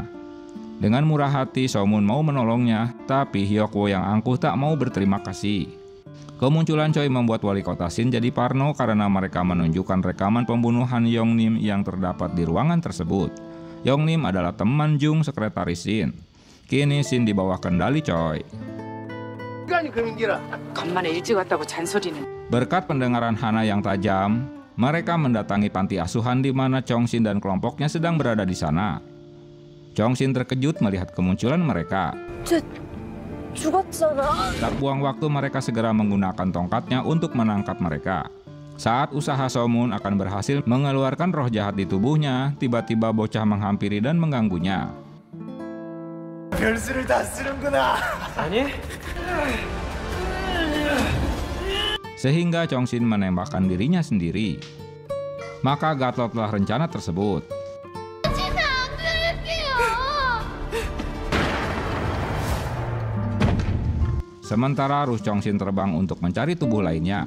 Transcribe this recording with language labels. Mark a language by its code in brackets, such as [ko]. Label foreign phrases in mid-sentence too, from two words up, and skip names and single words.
[id] Dengan murah hati So-moon mau menolongnya, tapi Hyokwo yang angkuh tak mau berterima kasih. Kemunculan Choi membuat wali kota Shin jadi parno karena mereka menunjukkan rekaman pembunuhan Yong-nim yang terdapat di ruangan tersebut. Yong-nim adalah teman Jung, sekretaris Shin. Kini Shin di bawah kendali Choi. [ko] 간만에 일찍 왔다고 잔소리는. [id] Berkat pendengaran Hana yang tajam, mereka mendatangi panti asuhan di mana Chong-shin dan kelompoknya sedang berada di sana. Chong-shin terkejut melihat kemunculan mereka. [ko] 죽었잖아. [id] Tak buang waktu, mereka segera menggunakan tongkatnya untuk menangkap mereka. Saat usaha So-moon akan berhasil mengeluarkan roh jahat di tubuhnya, tiba-tiba bocah menghampiri dan mengganggunya. [ko] 별수를 다 쓰는구나. 아니? [id] Sehingga Chong-shin menembakkan dirinya sendiri. Maka gatlotlah rencana tersebut. Sementara Ruh Chong-shin terbang untuk mencari tubuh lainnya.